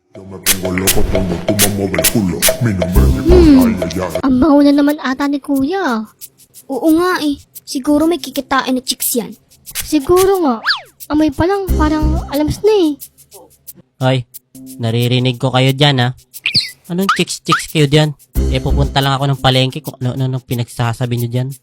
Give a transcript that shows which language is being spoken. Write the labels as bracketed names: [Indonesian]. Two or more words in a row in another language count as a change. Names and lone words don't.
[Spanish] Me pongo loco cuando tú me mueves el culo. Mi nombre es Nicolás. [Filipino] Ang bango na naman ata ni kuya. Oo nga eh. Siguro may kikitain na chicks yan. Siguro nga. Amoy pa lang, parang alams na eh. Hoy, naririnig ko kayo dyan ha. Anong chicks kayo dyan? Pupunta lang ako ng palengke kung ano pinagsasabi nyo dyan.